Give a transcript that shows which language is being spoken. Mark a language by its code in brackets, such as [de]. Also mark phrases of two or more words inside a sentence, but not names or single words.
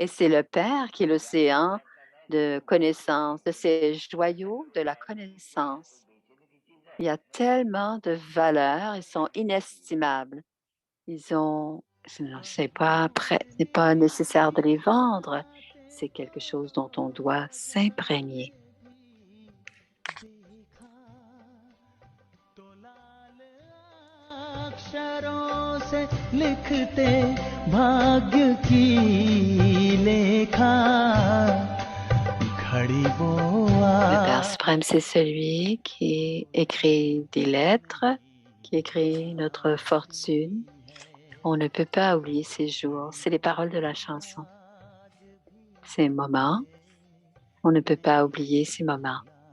[fr] Et c'est le Père qui est l'océan de connaissance, de ces joyaux de la connaissance. Il y a tellement de valeurs, ils sont inestimables. C'est pas nécessaire de les vendre. C'est quelque chose dont on doit s'imprégner. [hi] अक्षरों से लिखते भाग्य की लेखा घड़ी वो [fr] Le Père suprême, c'est celui qui écrit des lettres, qui écrit notre fortune. On ne peut pas oublier ces jours. C'est les paroles de la chanson. Ces moments, on ne peut pas oublier ces moments.